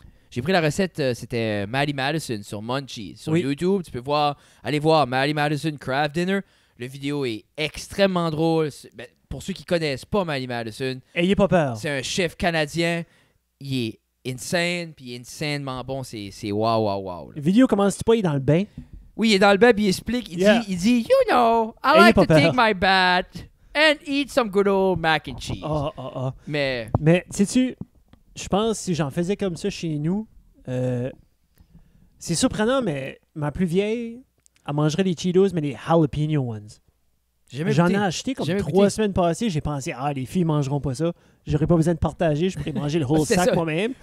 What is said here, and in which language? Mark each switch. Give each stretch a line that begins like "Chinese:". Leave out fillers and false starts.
French: j'ai pris la recette, c'était Maddie Madison sur Munchies. Sur YouTube, tu peux aller voir Maddie Madison Craft Dinner. Le vidéo est extrêmement drôle. Ben, pour ceux qui connaissent pas Maddie Madison, ayez pas peur. C'est un chef canadien. Il est insane, puis il est insanement bon. C'est wow. La vidéo commence-tu pas, il est dans le bain? Oui, il est dans le bain, puis il explique. Il dit,
English: you know, I like to take my bath and eat some good old mac and cheese.
French: Mais sais-tu... Je pense que si j'en faisais comme ça chez nous, c'est surprenant, mais ma plus vieille, elle mangerait les Cheetos, mais les jalapeno ones. J'en ai acheté comme 3 semaines passées. J'ai pensé, les filles mangeront pas ça. J'aurais pas besoin de partager. Je pourrais manger le whole sac moi-même.